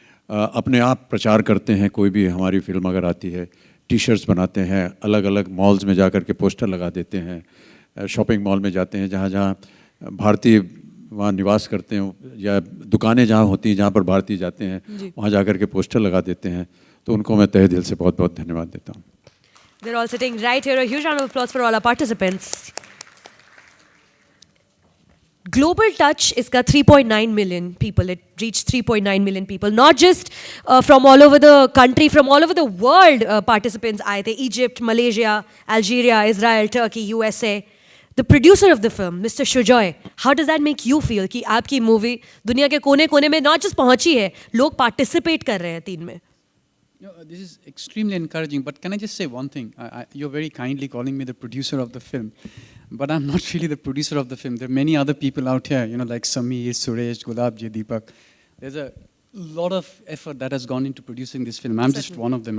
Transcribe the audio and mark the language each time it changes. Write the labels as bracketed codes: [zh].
[hi] अपने आप प्रचार करते हैं. कोई भी हमारी फिल्म अगर आती है टी-शर्ट्स बनाते हैं, अलग अलग मॉल्स में जा कर के पोस्टर लगा देते हैं, शॉपिंग मॉल में जाते हैं जहाँ जहाँ भारतीय वहाँ निवास करते हैं या दुकानें जहाँ होती हैं जहाँ पर भारतीय जाते हैं वहाँ जा कर के पोस्टर लगा देते हैं. तो उनको मैं तहे दिल से बहुत बहुत धन्यवाद देता हूँ. [en] They're all sitting right here. A huge round of applause for all our participants. Global Touch is got 3.9 million people. It reached 3.9 million people. Not just from all over the country, from all over the world participants [hi] आए थे. [en] Egypt, Malaysia, Algeria, Israel, Turkey, USA. The producer of the film, Mr. [hi] Shujoy, [en] how does that make you feel [hi] कि आपकी movie दुनिया के कोने-कोने में [en] not just [hi] पहुंची है, लोग participate कर रहे हैं 3 में? [en] This is extremely encouraging, but can I just say one thing? You're very kindly calling me the producer of the film, but I'm not really the producer of the film. There are many other people out here, like Sameer, Suresh, Gulabji, Deepak. There's a lot of effort that has gone into producing this film. I'm just one of them.